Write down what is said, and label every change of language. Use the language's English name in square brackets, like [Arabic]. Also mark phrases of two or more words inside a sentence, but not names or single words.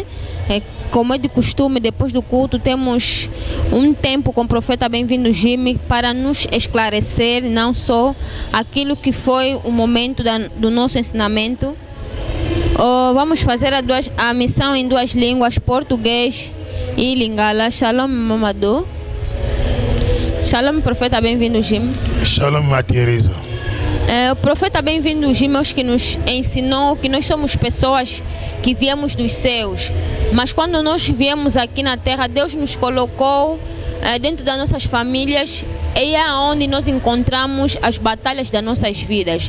[Portuguese] Como é de costume, depois do culto, temos um tempo com o profeta Bem-vindo Jim para nos esclarecer não só aquilo que foi o momento do nosso ensinamento. Vamos fazer a missão em duas línguas, português e lingala. Shalom, Mamadou. Shalom, profeta Bem-vindo Jim. Shalom, Materesa. O profeta Bem-vindo Jim é que nos ensinou que nós somos pessoas que viemos dos céus, mas quando nós viemos aqui na terra, Deus nos colocou dentro das nossas famílias e é onde nós encontramos as batalhas das nossas vidas.